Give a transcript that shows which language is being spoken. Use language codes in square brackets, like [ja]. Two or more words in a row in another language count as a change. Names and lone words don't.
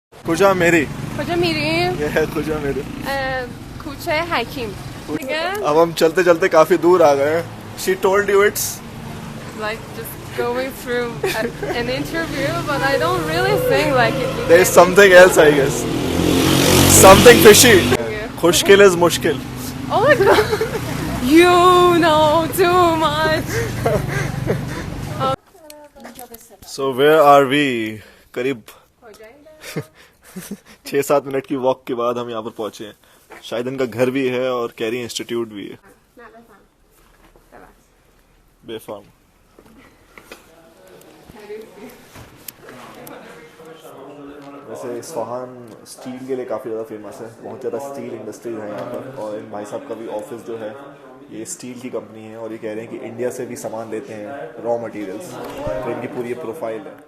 [fa] کجا میری, کجا میریم؟ [hi] ये है [fa] کجا میری. کوچه حکیم. دیگه [hi] अब हम चलते चलते काफी दूर आ गए हैं। [en] She told you it's like just going through an interview, but I don't really think like it. there is something else, I guess. Something fishy. खुशकिल is मुश्किल. Oh my god, you know too much. So where are we? [hi] करीब 6-7 मिनट की वॉक के बाद हम यहाँ पर पहुंचे हैं। शायद इनका घर भी है और कैरी इंस्टीट्यूट भी है। बेफाम। वैसे इस्फहान स्टील के लिए काफ़ी ज़्यादा फेमस है, बहुत ज़्यादा [en] steel industries [hi] है यहाँ पर, और इन भाई साहब का भी ऑफिस जो है ये स्टील की कंपनी है, और ये कह रहे हैं कि इंडिया से भी सामान लेते हैं [en] raw materials, [hi] तो इनकी पूरी ये प्रोफाइल है।